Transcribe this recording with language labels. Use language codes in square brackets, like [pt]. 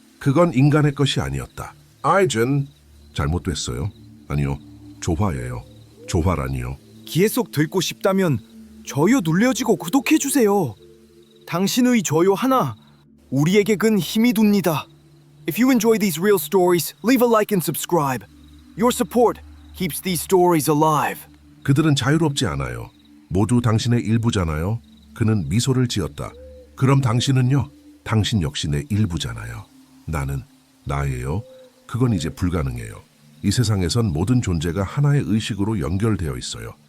[ko] 그건 인간의 것이 아니었다. 아이젠 잘못됐어요. 아니요. 조화예요. 조화라니요. 계속 듣고 싶다면 좋아요 눌러주고 구독해주세요. 당신의 좋아요 하나 우리에게 큰 힘이 됩니다. [en] If you enjoy these real stories, leave a like and subscribe. Your support keeps these stories alive. [ko] 그들은 자유롭지 않아요. 모두 당신의 일부잖아요. 그는 미소를 지었다. 그럼 당신은요? 당신 역시 내 일부잖아요. 나는 나예요. 그건 이제 불가능해요. 이 세상에선 모든 존재가 하나의 의식으로 연결되어 있어요.